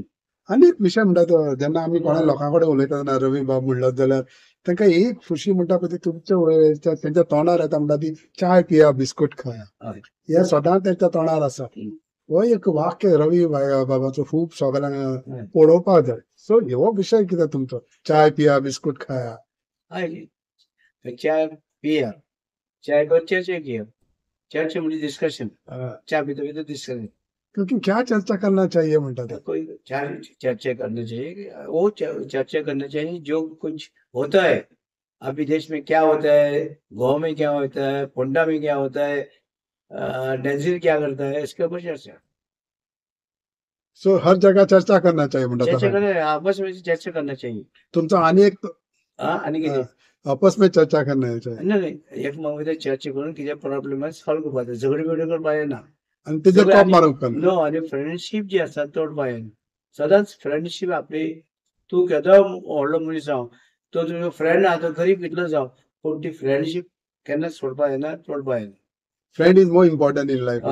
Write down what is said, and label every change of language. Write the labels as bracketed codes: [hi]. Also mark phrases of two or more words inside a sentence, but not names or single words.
[kok] आनी एक विशय म्हणटा तो जेन्ना आमी कोणा लोकां कडेन उलयता तेन्ना रवी बाब म्हणलो जाल्यार तांकां एक खुशी म्हणटा पळय ती तुमच्या तेंच्या तोंडार येता म्हणटा ती [hi] चाय पिया बिस्कूट खाया [kok] हे सदांच तेंच्या तोंडार आसा हो एक वाक्य रवी बाबाचो खूब सगळ्यांक पळोवपाक जाय सो हो विशय कितें तुमचो [hi] चाय पिया बिस्कूट खाया हय चाय पिया चाय पर चर्चा किया चर्चा म्हणजे डिस्कशन चाय पीते डिस्कशन क्योंकि क्या चर्चा करना चाहिए [kok] म्हणटा ते [hi] कोई चर्चा करना चाहिए वो चर्चा करना चाहिए जो कुछ होता है अभी देश में क्या होता है गाँव में क्या होता है पोंडा में क्या होता है डेंजिल क्या करता है इसके ऊपर चर्चा सो हर जगह चर्चा करना चाहिए म्हणटा चर्चा करना आपस में चर्चा करना चाहिए [kok] तुमचा आणि एक आणि किती [hi] आपस में चर्चा करना चाहिए [kok] नाही एक मग चर्चा करून किती प्रॉब्लेम आहे सॉल्व करपाक झगडी बिगडी करपाक येना आणि तेजेर कॉप मारूंक नो आणि फ्रेंडशिप जी आसा तोडपाक येना सदांच फ्रेंडशिप आपली तूं केदो व्हडलो मनीस जावं तो तुजो फ्रेंड आहा तो गरीब कितलो जावं पूण ती फ्रेंडशिप केन्नाच सोडपाक येना तोडपाक येना [en] Friend is more important in life